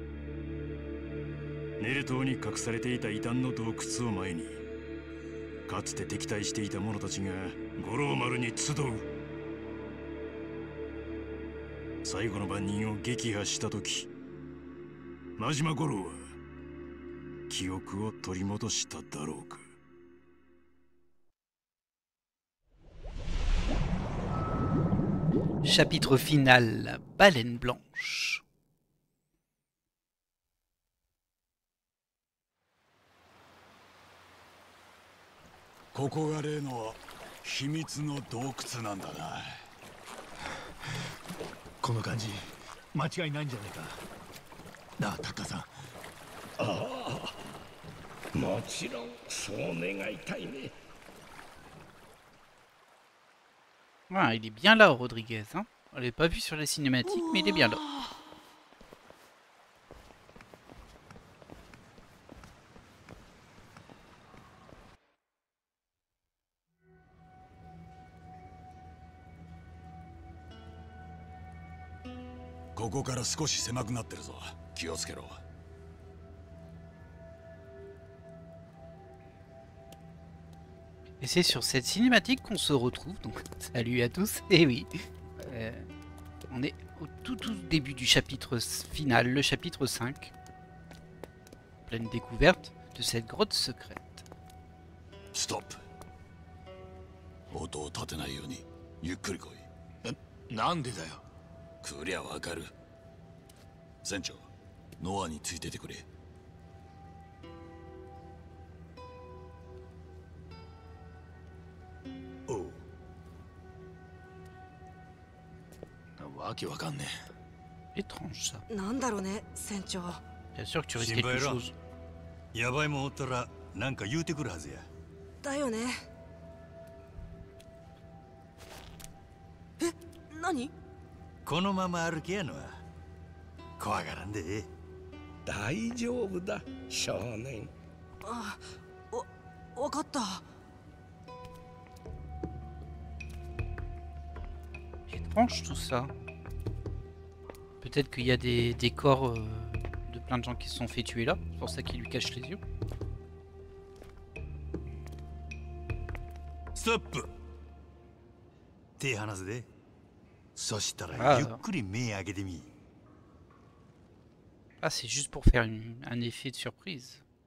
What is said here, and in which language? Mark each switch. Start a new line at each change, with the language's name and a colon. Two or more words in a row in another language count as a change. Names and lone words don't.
Japanese: ネル島に隠されていた異端の洞窟を前に、かつて敵対していた者たちが五郎丸に集う。最後の番人を撃破した時、真島五郎は記憶を取り戻しただろうか。
French: Chapitre final, la baleine blanche.
Japanese: ここが例の秘密の洞窟なんだな。この感じ間違いないんじゃないかなあ、タッカーさん。ああ、もちろんそう願いたいね。
French: Ah, il est bien là, Rodriguez. Hein, on l'a pas vu sur les cinématiques, mais il est bien là.
Japanese: ここから少し狭くなってるぞ。気をつけろ。
French: Et c'est sur cette cinématique qu'on se retrouve. Donc, salut à tous. Et oui, on est au tout début du chapitre final, le chapitre 5. Pleine découverte de cette grotte secrète. Stop.
Japanese: 音を立てないようにゆっくり来い。なんでだよ。来りゃわかる。船長、ノアについててくれ。おう。わけわかんね
French: え。étrange ça.
Japanese: なんだろうね、船長。
French: Bien sûr que tu risques quelque chose.
Japanese: やばいもんおったらなんか言うてくるはずや。だよね。え、何？このまま歩きやのは怖がらんで。大丈夫だ、少年。あ、わかった。
French: Étrange tout ça. Peut-être qu'il y a des corps de plein de gens qui se sont fait tuer là. C'est pour ça qu'il lui cache les yeux. Stop.
Japanese: 手離すで。そしたら Ah. ゆっくり目開けてみ。
French: Ah, c'est juste pour faire un effet de surprise.